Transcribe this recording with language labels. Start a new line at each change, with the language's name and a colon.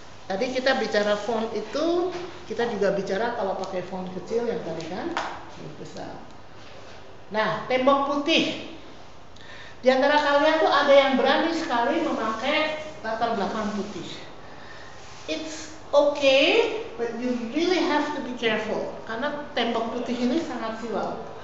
Indonesian: Tadi kita bicara font itu, kita juga bicara kalau pakai font kecil yang tadi kan, besar. Nah, tembok putih. Di antara kalian tuh ada yang berani sekali memakai latar belakang putih.
English: It's okay, but you really have to be careful.
Indonesian: Karena tembok putih ini sangat silau.